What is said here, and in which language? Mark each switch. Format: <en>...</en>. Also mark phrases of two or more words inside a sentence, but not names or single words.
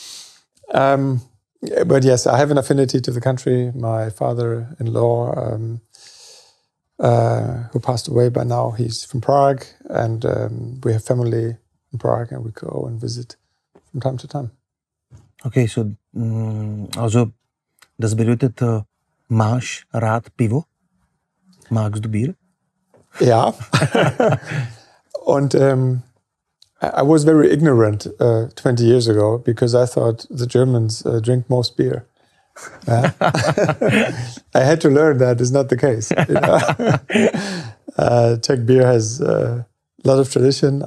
<en>But yes, I have an affinity to the country. My father-in-law, who passed away by now, he's from Prague, and we have family in Prague, and we go and visit from time to time.</en> <de>Okay, so also das bedeutet,</de> <cs>máš rád pivo?</cs> <de>Magst du Bier? Ja.</de> <en>And I was very ignorant 20 years ago because I thought the Germans drink most beer. I had to learn that is not the case. You know? Czech beer has a lot of tradition.</en>